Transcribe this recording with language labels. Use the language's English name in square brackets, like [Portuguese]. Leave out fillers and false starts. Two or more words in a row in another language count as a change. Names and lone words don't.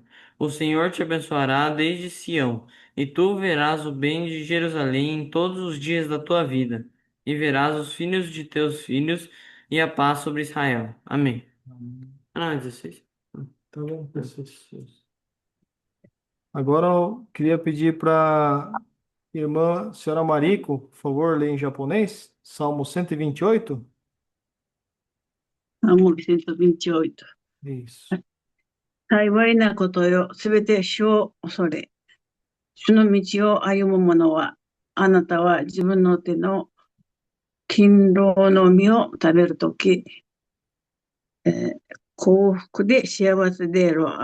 [Portuguese] O Senhor te abençoará desde Sião e tu verás o bem de Jerusalém em todos os dias da tua vida, e verás os filhos de teus filhos e a paz sobre Israel. Amém. Amém. Ah, 16. Tá bom, pessoas. Agora eu queria pedir para a irmã senhora Mariko, por favor, ler em japonês, Salmo 128. [Japanese] もう128。 [Portuguese] Isso. [Japanese] 幸いなことよ。すべて主を恐れ。主の道を歩む者は、あなたは自分の手の勤労の実を食べるとき、えー幸福で幸せであろう。